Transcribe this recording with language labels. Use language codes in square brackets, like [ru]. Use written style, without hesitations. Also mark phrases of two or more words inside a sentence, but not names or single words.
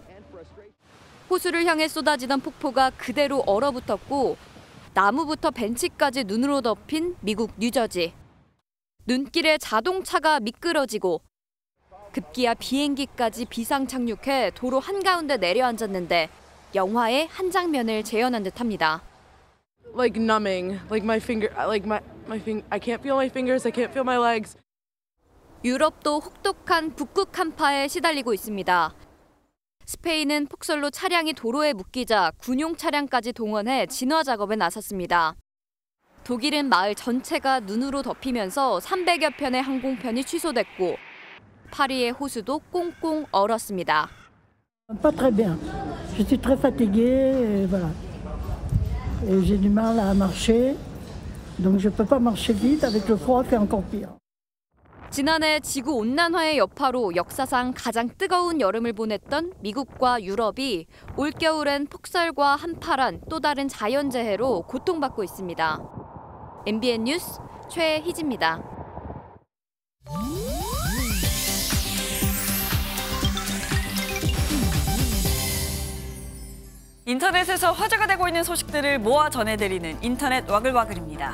[ko] 호수를 향해 쏟아지던 폭포가 그대로 얼어붙었고 나무부터 벤치까지 눈으로 덮인 미국 뉴저지. 눈길에 자동차가 미끄러지고 급기야 비행기까지 비상 착륙해 도로 한가운데 내려앉았는데 영화의 한 장면을 재현한 듯합니다. [en] Like numbing, like my finger, like my I can't feel my fingers, I can't feel my legs. [ko] 유럽도 혹독한 북극 한파에 시달리고 있습니다. 스페인은 폭설로 차량이 도로에 묶이자 군용 차량까지 동원해 진화 작업에 나섰습니다. 독일은 마을 전체가 눈으로 덮이면서 300여 편의 항공편이 취소됐고 파리의 호수도 꽁꽁 얼었습니다. [fr] Pas très bien. Je suis très fatiguée, voilà. Et j'ai du mal à marcher. Donc je peux pas marcher vite avec le froid fait encore pire. [ko] 지난해 지구 온난화의 여파로 역사상 가장 뜨거운 여름을 보냈던 미국과 유럽이 올겨울엔 폭설과 한파란 또 다른 자연재해로 고통받고 있습니다. MBN 뉴스 최희지입니다. 인터넷에서 화제가 되고 있는 소식들을 모아 전해드리는 인터넷 와글와글입니다.